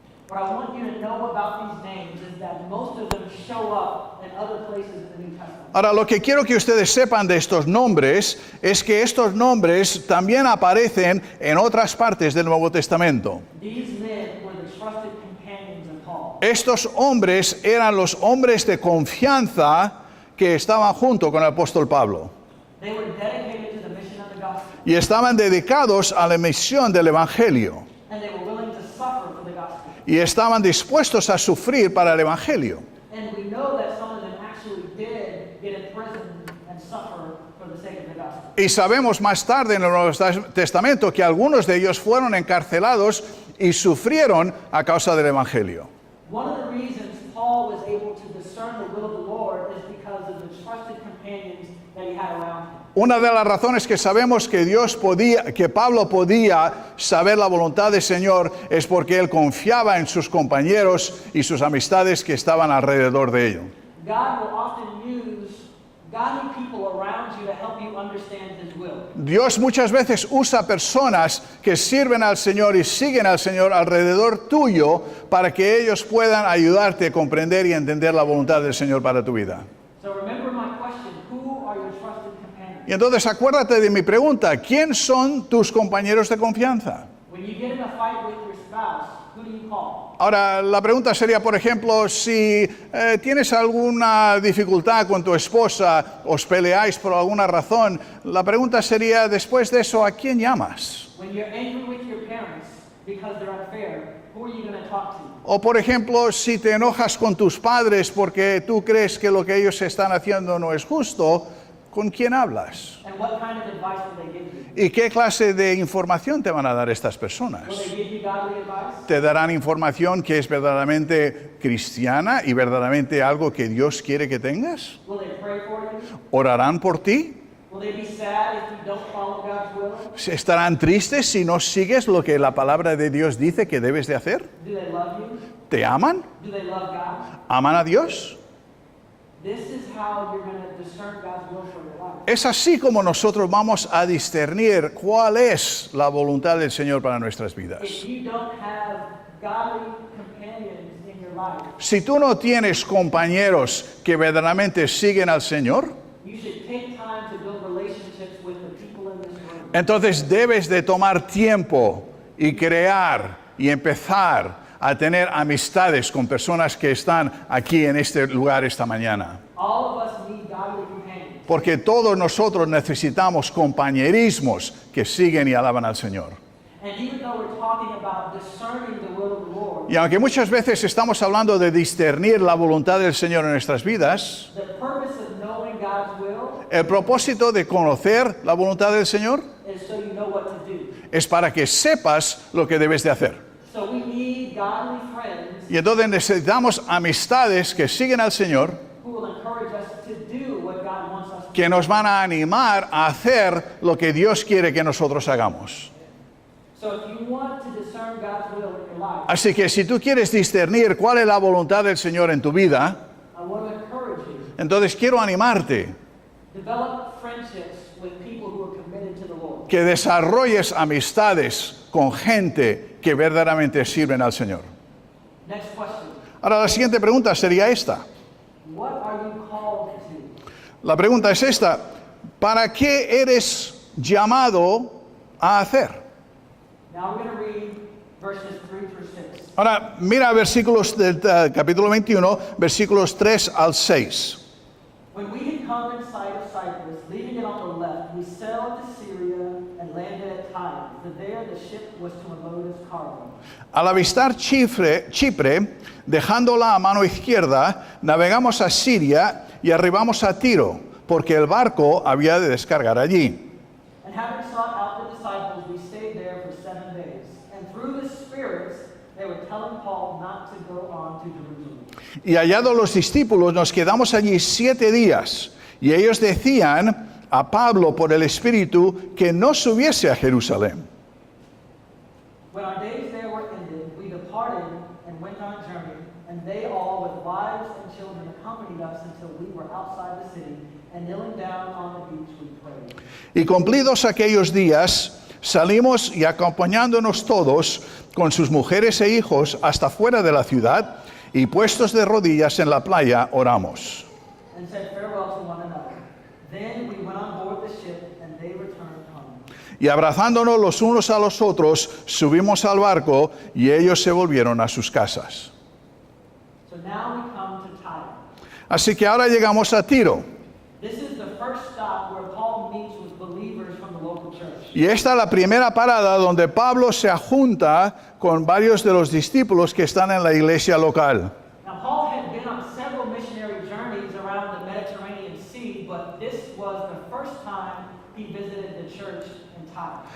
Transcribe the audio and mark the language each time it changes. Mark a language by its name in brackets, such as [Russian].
[English] What I want you to know about these names is that most of them show up in other places in the New Testament. [Spanish] Ahora, lo que quiero que ustedes sepan de estos nombres es que estos nombres también aparecen en otras partes del Nuevo Testamento. [English] These men were the trusted companions of Paul. [Spanish] Estos hombres eran los hombres de confianza que estaban junto con el apóstol Pablo [English] They were dedicated to the mission of the gospel, [Spanish] y estaban dedicados a la misión del Evangelio [English] and they were willing to suffer for the gospel. [Spanish] y estaban dispuestos a sufrir para el Evangelio. [English] And we know that some of them actually did get in prison and suffer for the sake of the gospel. [Spanish] Y sabemos más tarde en el Nuevo Testamento que algunos de ellos fueron encarcelados y sufrieron a causa del Evangelio. [English] One of the reasons Paul was able to discern the will of the Lord is because of the trusted companions that he had around him. [Spanish] Una de las razones que sabemos que Pablo podía saber la voluntad del Señor es porque él confiaba en sus compañeros y sus amistades que estaban alrededor de ello. [English] God will often use godly people around you to help you understand his will. [Spanish] Dios muchas veces usa personas que sirven al Señor y siguen al Señor alrededor tuyo para que ellos puedan ayudarte a comprender y entender la voluntad del Señor para tu vida. [English] So remember my question, who are your trusted companions? [Spanish] Y entonces acuérdate de mi pregunta, ¿quién son tus compañeros de confianza? [English] When you get in a fight with your spouse, who do you call? [Spanish] Ahora, la pregunta sería, por ejemplo, si tienes alguna dificultad con tu esposa, os peleáis por alguna razón, la pregunta sería, después de eso, ¿a quién llamas? [English] When you're angry with your parents because they're unfair, who are you going to talk to? [Spanish] O, por ejemplo, si te enojas con tus padres porque tú crees que lo que ellos están haciendo no es justo, ¿con quién hablas? [English] And what kind of advice will they give you? [Spanish] ¿Y qué clase de información te van a dar estas [English] Will [Spanish] personas? [English] they give you godly advice? [Spanish] Te darán información que es verdaderamente cristiana y verdaderamente algo que Dios quiere que tengas. [English] Will they pray for you? [Spanish] ¿Orarán por ti? [English] Will they be sad if you don't follow God's will? [Spanish] ¿Estarán tristes si no sigues lo que la palabra de Dios dice que debes de hacer? [English] Do they love you? [Spanish] ¿Te aman? [English] Do they love God? [Spanish] ¿Aman a Dios? [English] This is how you're going to discern God's will for your life. [Spanish] Es así como nosotros vamos a discernir cuál es la voluntad del Señor para nuestras vidas. [English] If you don't have godly companions in your life, [Spanish] Si tú no tienes compañeros que verdaderamente siguen al Señor, [English] you should take time to build relationships with the people in this room. [Spanish] entonces debes de tomar tiempo y crear y empezar a tener amistades con personas que están aquí en este lugar esta mañana. [English] All of us need godly companions. [Spanish] Porque todos nosotros necesitamos compañerismos que siguen y alaban al Señor. [English] And even though we're talking about discerning the will of the Lord, [Spanish] Y aunque muchas veces estamos hablando de discernir la voluntad del Señor en nuestras vidas, [English] the purpose of knowing God's will [Spanish] el propósito de conocer la voluntad del Señor [English] is so you know what to do. [Spanish] es para que sepas lo que debes de hacer. [English] So we need godly friends [Spanish] Y entonces necesitamos amistades que siguen al Señor, [English] who will encourage us to do what God wants us to do. [Spanish] que nos van a animar a hacer lo que Dios quiere que nosotros hagamos. [English] So if you want to discern God's will in your life, [Spanish] Así que si tú quieres discernir cuál es la voluntad del Señor en tu vida, [English] I want to encourage you. [Spanish] entonces quiero animarte [English] Develop friendships with people who are committed to the Lord. [Spanish] que desarrolles amistades con gente que verdaderamente sirven al Señor. [English] Next question. [Spanish] Ahora la siguiente pregunta sería esta. [English] What are you called to? [Spanish] La pregunta es esta. ¿Para qué eres llamado a hacer? [English] Now we're going to read verses 3 through 6. [Spanish] Ahora mira versículos del capítulo 21, versículos 3 al 6. [English] When we had come in sight of Cyprus, leaving it on the left, we sailed to Syria and landed at tidings, that there the ship was to unload its cargo. [Spanish] Al avistar Chipre, dejándola a mano izquierda, navegamos a Siria y arribamos a Tiro, porque el barco había de descargar allí. [English] And having sought out the disciples, we stayed there for 7 days. And through the spirits, they were telling Paul not to go on to Jerusalem. [Spanish] Y hallados los discípulos, nos quedamos allí 7 días, y ellos decían a Pablo por el Espíritu que no subiese a Jerusalén. [English] When our days there were ended, we departed and went on a journey, and they all with wives and children accompanied us until we were outside the city, and kneeling down on the beach we prayed. [Spanish] Y cumplidos aquellos días, salimos y acompañándonos todos con sus mujeres e hijos hasta fuera de la ciudad, y puestos de rodillas en la playa, oramos. [English] And said farewell to one another. Then we went on board the ship, and they returned home. [Spanish] Y abrazándonos los unos a los otros, subimos al barco, y ellos se volvieron a sus casas. [English] So now we come to Tyre. [Spanish] Así que ahora llegamos a Tiro. [English] This is the first stop where Paul meets with believers from the local church. [Spanish] Y esta es la primera parada donde Pablo se junta con varios de los discípulos que están en la iglesia local. [English] Now, Paul had been on several missionary journeys around the Mediterranean Sea, but this was the first time he visited the church in Tyre.